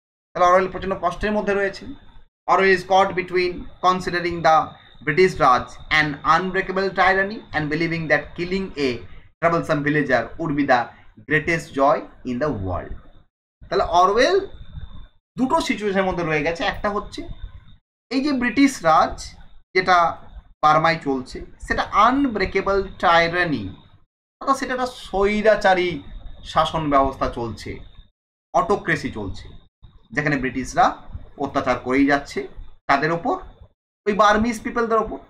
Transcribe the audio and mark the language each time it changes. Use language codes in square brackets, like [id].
[bn] তাহলে অরওয়েল প্রচণ্ড কষ্টের মধ্যে রয়েছে। [en] Orwell is caught between considering the British Raj an unbreakable tyranny and believing that killing a troublesome villager would be the greatest joy in the world. [bn] তাহলে Orwell দুটো সিচুয়েশনের মধ্যে রয়ে গেছে। একটা হচ্ছে এই যে ব্রিটিশ রাজ যেটা বার্মায় চলছে, সেটা আনব্রেকেবল টাইরানি, অর্থাৎ সেটা একটা স্বৈরাচারী শাসন ব্যবস্থা চলছে, অটোক্রেসি চলছে, যেখানে ব্রিটিশরা অত্যাচার করেই যাচ্ছে তাদের ওপর, ওই বার্মিজ পিপলদের ওপর।